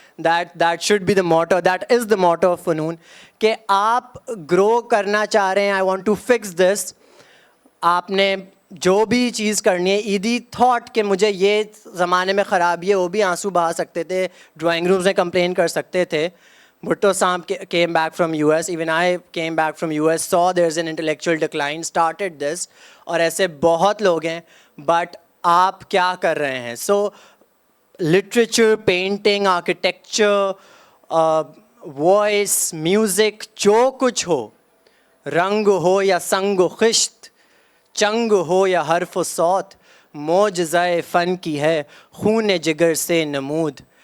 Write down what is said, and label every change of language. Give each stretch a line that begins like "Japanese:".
English: that should be the motto, that is the motto of Funoon,
Urdu: کہ آپ گرو کرنا چاہ رہے ہیں.
English: I want to fix this.
Urdu: آپ نے جو بھی چیز کرنی ہے, ایدی تھاٹ کہ مجھے یہ زمانے میں خرابی ہے, وہ بھی آنسو بہا سکتے تھے, ڈرائنگ رومز میں کمپلین کر سکتے تھے.
English: Bhutto Saab came back from US, even I came back from US, saw there's an intellectual decline, started this,
Urdu: اور ایسے بہت لوگ ہیں, بٹ آپ کیا کر رہے ہیں. سو literature, painting, architecture, voice, music, جو کچھ ہو, رنگ ہو یا سنگ و خشت, چنگ ہو یا حرف و صوت, معجزۂ فن کی ہے خون جگر سے نمود.